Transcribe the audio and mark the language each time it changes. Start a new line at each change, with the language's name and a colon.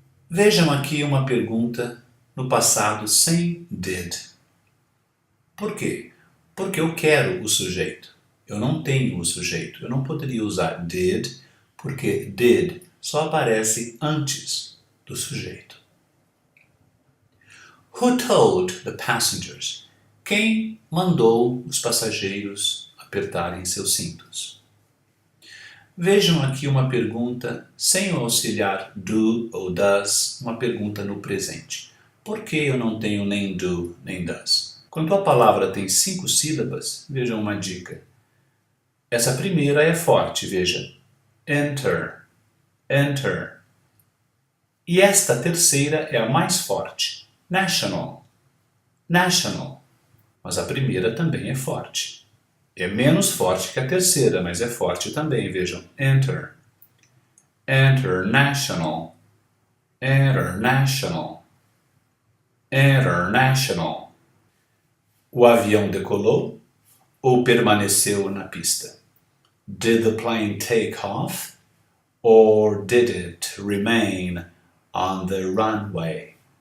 Portuguese: Vejam aqui uma pergunta no passado sem did. Por quê? Porque eu quero o sujeito. Eu não tenho o sujeito. Eu não poderia usar did, porque did só aparece antes do sujeito.
English: Who told the passengers?
Portuguese: Quem mandou os passageiros apertarem seus cintos? Vejam aqui uma pergunta sem o auxiliar do ou does, uma pergunta no presente. Por que eu não tenho nem do nem does? Quando a palavra tem 5 sílabas, vejam uma dica. Essa primeira é forte, veja. Enter, enter. E esta terceira é a mais forte. National, national. Mas a primeira também é forte. É menos forte que a terceira, mas é forte também, vejam.
English: Enter, international, international, international.
Portuguese: O avião decolou ou permaneceu na pista?
English: Did the plane take off or did it remain on the runway?